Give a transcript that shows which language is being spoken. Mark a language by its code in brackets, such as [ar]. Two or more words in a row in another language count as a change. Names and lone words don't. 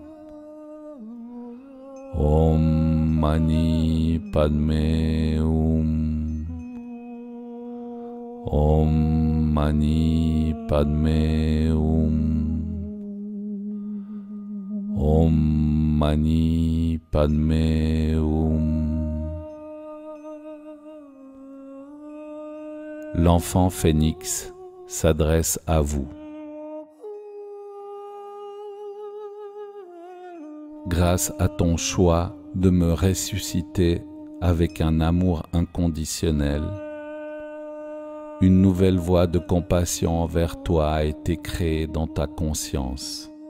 [sa] Om Mani Padme Hum. Om Mani Padme Hum. Om Mani Padme Hum. [fr] L'enfant phénix s'adresse à vous. Grâce à ton choix de me ressusciter avec un amour inconditionnel, une nouvelle voie de compassion envers toi a été créée dans ta conscience.